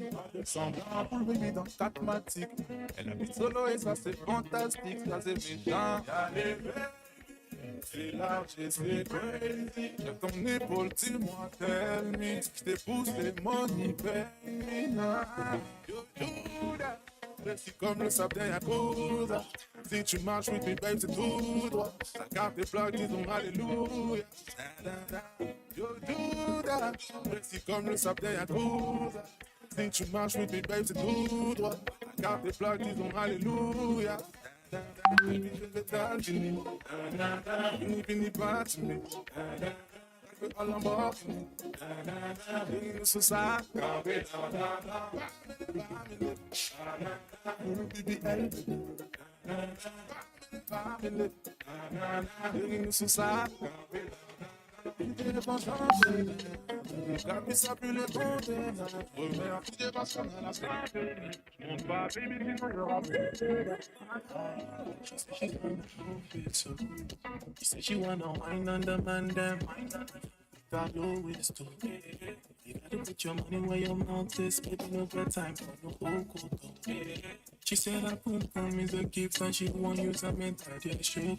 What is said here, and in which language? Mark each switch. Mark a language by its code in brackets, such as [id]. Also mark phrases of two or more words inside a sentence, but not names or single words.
[fr] Semblant pour le baby dans 4 matiques. Elle habite solo et ça c'est fantastique, ça c'est méchant. C'est large et c'est crazy. J'aime ton épaule, dis-moi, [en] tell me. [fr] Je t'épouse les [en] money, baby. [fr] Yo, Judas, précis comme le sable d'un yakuza. Si tu marches [en] with me, babe, [fr] c'est tout droit. La carte est plate, disons alléluia. Yo, Judas, précis comme le sable d'un yakuza. Si tu marches [en] with me, babe, [fr] c'est tout droit. La carte est plate, disons alléluia. Et puis je l'étale, fini, pas fini. [en] All on board, looking so sad. Baby, elderly. Family. Looking so sad. [fr] Ils vont changer. La piste a pu les condamner. Mais en petit débat, on a la santé. Monte pas, baby, sinon il y aura plus de débat. [en] She said she wanna wine on the man them. Got no ways to. You gotta put your money where your mouth is. Baby, no got time for no okoto. She said her pum pum is a gift and she won't use a mental.